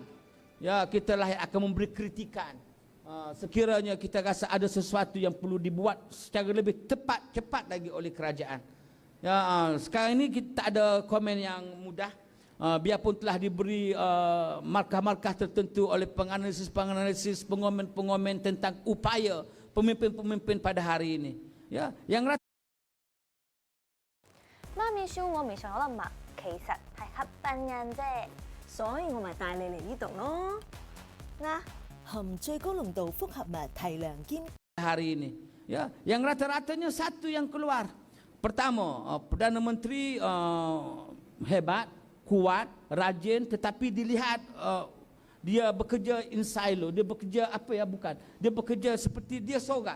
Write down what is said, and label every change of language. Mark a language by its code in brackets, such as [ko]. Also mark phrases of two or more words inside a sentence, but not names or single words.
[ms] Ya, kitalah yang akan memberi kritikan. Sekiranya kita rasa ada sesuatu yang perlu dibuat secara lebih cepat lagi oleh kerajaan. Ya, sekarang ini kita ada komen yang mudah. Biarpun telah diberi markah-markah tertentu oleh penganalisis, pengomen tentang upaya pemimpin-pemimpin pada hari ini. Ya, yang [yue] 媽咪笑我未上有粒麥，其實係黑笨人啫。所以我咪帶你嚟呢度咯。嗱，含最高濃度複合物提亮兼 [ms] hari ini. Ya, yang rata-ratanya satu yang keluar. Pertama, Perdana Menteri hebat, kuat, rajin, tetapi dilihat dia bekerja [en] in silo, [ms] dia bekerja dia bekerja seperti dia seorang.